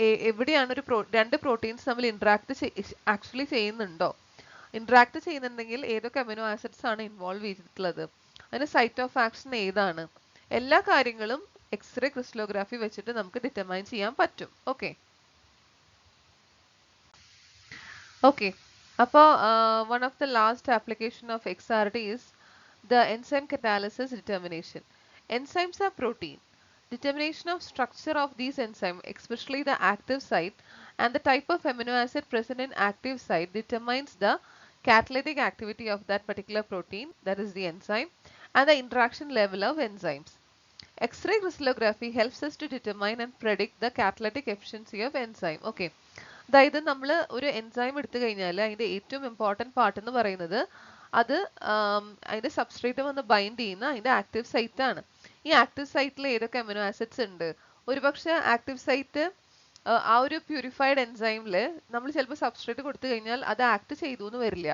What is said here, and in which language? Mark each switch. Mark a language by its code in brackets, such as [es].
[ml] എവിടെയാണ് രണ്ട് പ്രോട്ടീൻസ് തമ്മിൽ ആക്ച്വലി ചെയ്യുന്നുണ്ടോ, ഇന്ററാക്ട് ചെയ്യുന്നുണ്ടെങ്കിൽ ഏതൊക്കെ അമിനോ ആസിഡ്സ് ആണ് ഇൻവോൾവ് ചെയ്തിട്ടുള്ളത്, അതിന് സൈറ്റ് ഓഫ് ആക്ഷൻ ഏതാണ്, എല്ലാ കാര്യങ്ങളും എക്സ്റേ ക്രിസ്റ്റലോഗ്രാഫി വെച്ചിട്ട് നമുക്ക് ഡിറ്റർമൈൻ ചെയ്യാൻ പറ്റും. [en] Okay okay അപ്പോൾ one of the last application of XRD is the enzyme catalysis determination. Enzymes are protein. Determination of structure of these enzymes, especially the active site and the type of amino acid present in active site, determines the catalytic activity of that particular protein, that is the enzyme, and the interaction level of enzymes. X-ray crystallography helps us to determine and predict the catalytic efficiency of enzyme. Okay. [ml] അതായത് നമ്മൾ ഒരു enzyme എടുത്തു കഴിഞ്ഞാൽ അതിന്റെ ഏറ്റവും important part എന്ന് പറയുന്നത് അത് അതിന്റെ സബ്സ്ട്രേറ്റ് വന്ന് ബൈൻഡ് ചെയ്യുന്ന അതിന്റെ ആക്റ്റീവ് സൈറ്റ് ആണ്. ഈ ആക്റ്റീവ് സൈറ്റിൽ ഏതൊക്കെ അമിനോ ആസിഡ്സ് ഉണ്ട്, ഒരുപക്ഷെ ആക്റ്റീവ് സൈറ്റ് ആ ഒരു പ്യൂരിഫൈഡ് എൻസൈമിൽ നമ്മൾ ചിലപ്പോൾ സബ്സ്ട്രേറ്റ് കൊടുത്തു കഴിഞ്ഞാൽ അത് ആക്ട് ചെയ്തു എന്ന് വരില്ല.